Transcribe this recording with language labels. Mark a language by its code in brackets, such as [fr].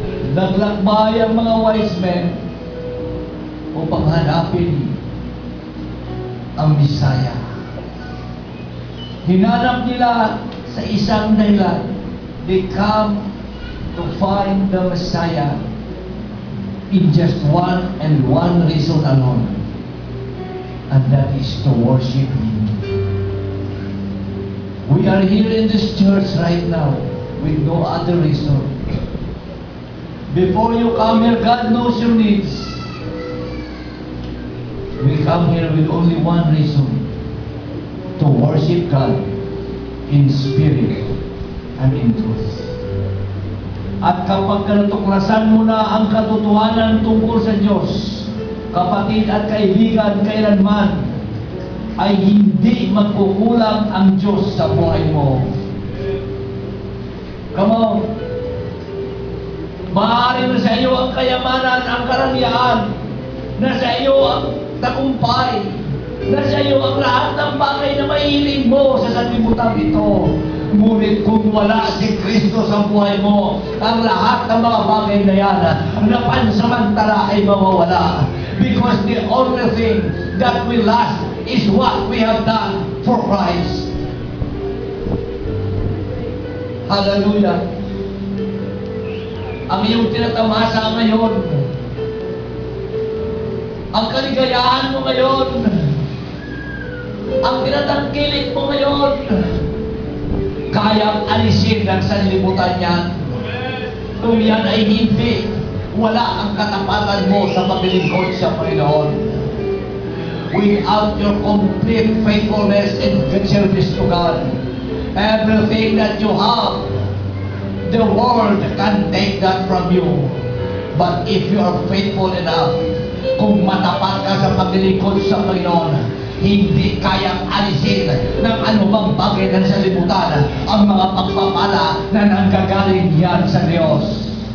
[tl] Naglakbay ang mga wise men upang hanapin ang Messiah. Hinanap nila sa isang dahilan. [en] They come to find the Messiah in just one and one reason alone. And that is to worship Him. We are here in this church right now with no other reason. Before you come here, God knows your needs. We come here with only one reason: to worship God in spirit and in truth. [tl] At kapag natuklasan mo na ang katotohanan tungkol sa Diyos, kapatid at kaibigan, kailanman ay hindi magkukulang ang Diyos sa buhay mo. [en] Come on. [tl] Maaari na sa iyo ang kayamanan, ang karangyaan, na sa iyo ang tagumpay, na sa iyo ang lahat ng bagay na mahiling mo sa sanlibutan ito. Ngunit kung wala si Kristo sa buhay mo, ang lahat ng mga bagay na yan na pansamantala ay mawawala. [en] Because the only thing that will last is what we have done for Christ. Hallelujah. [tl] Ang iyong tinatamasa ngayon, ang kaligayahan mo ngayon, ang tinatangkilik mo ngayon, kayang alisin ng sanlibutan yan. Kung yan ay hindi, wala ang katapatan mo sa paglilingkod sa Panginoon. [en] Without your complete faithfulness and good service to God, everything that you have, the world can take that from you. But if you are faithful enough, [tl] kung matapat ka sa paglilingkod sa Panginoon, hindi kayang alisin ng anumang bagay ng sanlibutan ang mga pagpapala na nanggagaling yan sa Diyos.